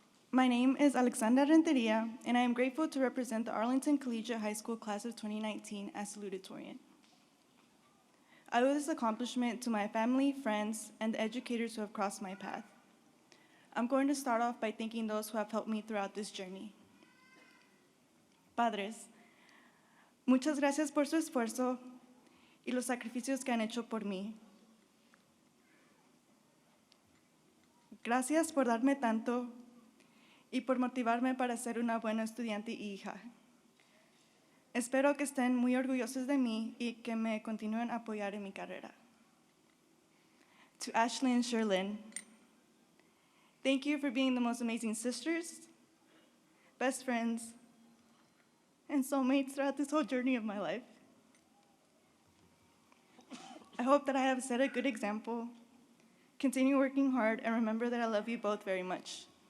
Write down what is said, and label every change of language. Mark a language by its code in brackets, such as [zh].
[en] My name is Alexandra Renteria, and I am grateful to represent the Arlington Collegiate High School class of 2019 as Salutatorian. I owe this accomplishment to my family, friends, and the educators who have crossed my path. I'm going to start off by thanking those who have helped me throughout this journey. [es] Padres, muchas gracias por su esfuerzo y los sacrificios que han hecho por mí. Gracias por darme tanto y por motivarme para ser una buena estudiante y hija. Espero que estén muy orgullosos de mí y que me continúen a apoyar en mi carrera. [en] To Ashley and Sherlyn, thank you for being the most amazing sisters, best friends, and soulmates throughout this whole journey of my life. I hope that I have set a good example. Continue working hard and remember that I love you both very much.